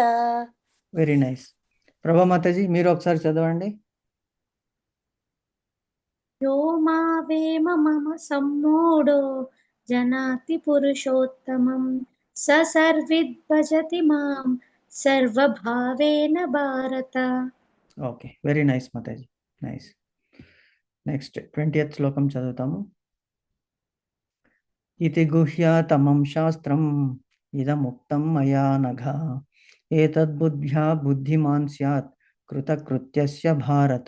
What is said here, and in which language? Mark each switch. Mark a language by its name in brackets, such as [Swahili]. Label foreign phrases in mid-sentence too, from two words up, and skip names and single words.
[English] very nice. [Telugu] ప్రభా మాతాజీ మీరు ఒకసారి చదవండి. [Sanskrit] यो मावेम मम सम्मूढो जनाति पुरुषोत्तमं स सर्विद्भजति मां सर्वभावेन भारत. [English] okay, very nice మాతాజీ, nice. [Telugu] నెక్స్ట్ 20th శ్లోకం చదువుతాము. [Sanskrit] ఇతి గుహ్యతమం శాస్త్రం ఇదముక్తం మయా నఘ ఏతద్బుద్ధ్యా బుద్ధిమాన్ స్యాత్ కృతకృత్యస్య భారత.